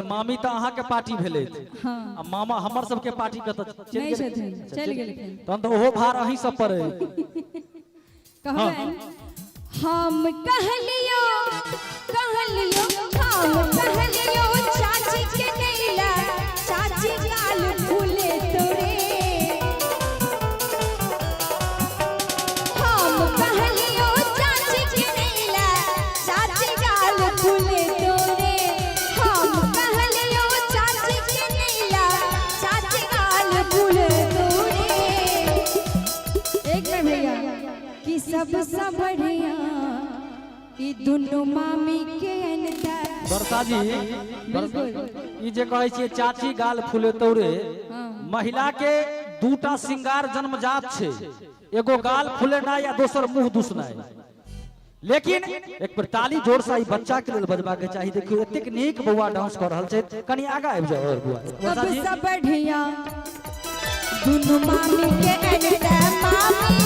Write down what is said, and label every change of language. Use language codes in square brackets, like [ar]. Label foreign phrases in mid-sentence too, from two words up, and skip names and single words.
[mai] मामी तऽ अहाँके पार्टी भेलै हाँ आ मामा हमर सबके पार्टी कतऽ नहीं छथिन चल गेलखिन तहन तऽ ओहो भार अहीं सब पर अइ। कहबन हम कहलियो हम कहलियो चाची के नैला चाची गाल फूले तोरे हम कहलियो चाची के नैला चाची गाल फूले तोरे हम कहलियो चाची के नैला चाची गाल फूले तोरे एक मिनट भैया कि सबसे बढ़िया ई दुनू मामी के अंतर बरसा जी बिल्कुल ई जे कहै छियै चाची गाल फूले तौरे हाँ। महिला के दूटा श्रृंगार जन्मजात छै एगो गाल फूलेनाइ या दोसर मुंह दुसनाइ लेकिन एक बेर ताली जोर से ई बच्चा के लेल बजबा के चाही। देखियो एतेक नीक बौआ डांस कर रहल छै कनी आगा आबि जाओ और बुआ बरसा जी सबसे बढ़िया दुनू मामी के अंतर मामी